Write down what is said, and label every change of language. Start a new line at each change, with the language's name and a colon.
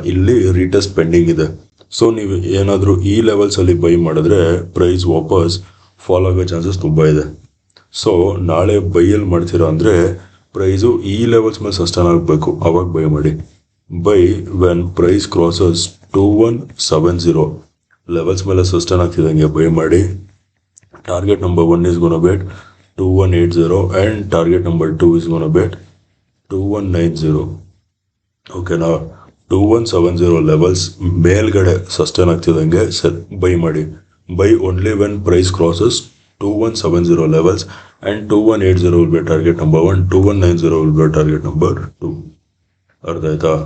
Kannada: ಇಲ್ಲಿ retest pending ಇದೆ. So ನೀವು ಏನಾದರೂ ಈ ಲೆವೆಲ್ಸಲ್ಲಿ ಬೈ ಮಾಡಿದ್ರೆ ಪ್ರೈಸ್ ವಾಪಸ್ ಫಾಲ್ ಆಗೋ ಚಾನ್ಸಸ್ ತುಂಬ ಇದೆ. ಸೊ ನಾಳೆ ಬೈಯಲ್ಲಿ ಮಾಡ್ತೀರಾ ಅಂದರೆ ಪ್ರೈಸು ಈ ಲೆವೆಲ್ಸ್ ಮೇಲೆ ಸಸ್ಟೈನ್ ಆಗಬೇಕು, ಅವಾಗ ಬೈ ಮಾಡಿ.
English: buy when price crosses 2170 levels
Kannada: ಮೇಲೆ ಸಸ್ಟೈನ್ ಆಗ್ತಿದ್ದಂಗೆ ಬೈ ಮಾಡಿ.
English: Target number 1 is gonna bet 2180 and target number 2 is gonna bet 2190. ಓಕೆನಾ?
Kannada: 2170 ಲೆವೆಲ್ಸ್ ಮೇಲ್ಗಡೆ ಸಸ್ಟೈನ್ ಆಗ್ತಿದ್ದಂಗೆ ಬೈ ಮಾಡಿ.
English: Buy only when price crosses 2170 levels and 2180 will be target number 1, 2190 will be target number 2.
Kannada: ಅರ್ಥ ಆಯ್ತಾ?